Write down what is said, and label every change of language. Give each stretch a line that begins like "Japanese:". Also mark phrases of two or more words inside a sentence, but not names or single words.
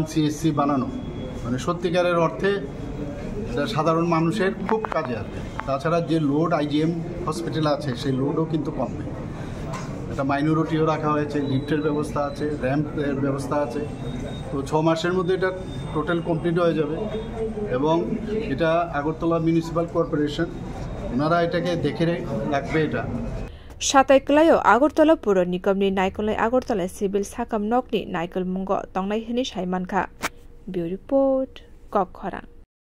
Bangla: সিএসসি বানানো মানে সত্যিকারের অর্থে এটা সাধারণ মানুষের খুব কাজে আসবে তাছাড়া যে লোড আইজিএম হসপিটালে আছে সেই লোডও কিন্তু কমবে একটা মাইনরিটিও রাখা হয়েছে লিফটের ব্যবস্থা আছে র্যাম্পের ব্যবস্থা আছে তো 6 মাসের মধ্যে এটা টোটাল কমপ্লিট হয়ে যাবে এবং এটা আগরতলা মিউনিসিপ্যাল কর্পোরেশন ওনারা এটাকে দেখে রাখবে এটা
Kok Borok: साताइकलायो आगरतला पुर निगमनि नायकलनाय आगरतला सिविल साकाम नकनि नायकल मुंग तंनाय हनि साइमानखा ब्यूरो रिपोर्ट ककखरा।